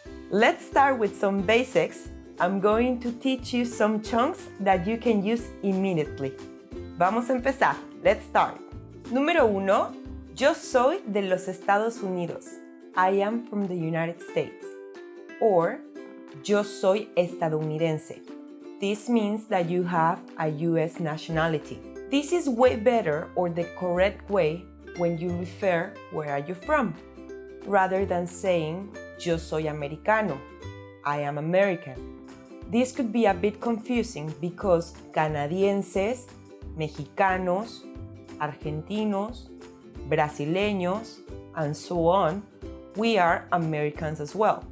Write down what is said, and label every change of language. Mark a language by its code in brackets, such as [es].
[en] Let's start with some basics. I'm going to teach you some chunks that you can use immediately. [es] Vamos a empezar. [en] Let's start. [es] Número 1. Yo soy de los Estados Unidos. [en] I am from the United States. [es] Or, yo soy estadounidense. [en] This means that you have a US nationality. This is way better or the correct way when you refer where are you from, rather than saying [es] yo soy americano. [en] I am American. This could be a bit confusing because canadienses, mexicanos, argentinos, brasileños, and so on, we are Americans as well.